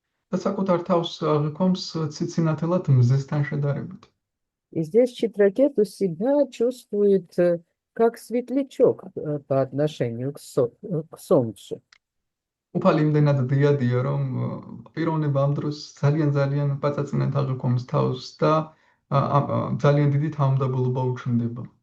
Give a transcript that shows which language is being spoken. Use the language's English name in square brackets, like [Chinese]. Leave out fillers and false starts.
[Georgian] და საკუთარ თავს აღიქვამს ციცინათელად მზესთან შედარებით. [Russian] И здесь Читракету себя чувствует как светлячок по отношению к солнцу. [Georgian] უფალი იმდენად დიადია, რომ პიროვნება ამ დროს ძალიან პაწაწინად აღიქვამს თავს და ძალიან დიდი თავმდაბლობა უჩნდება.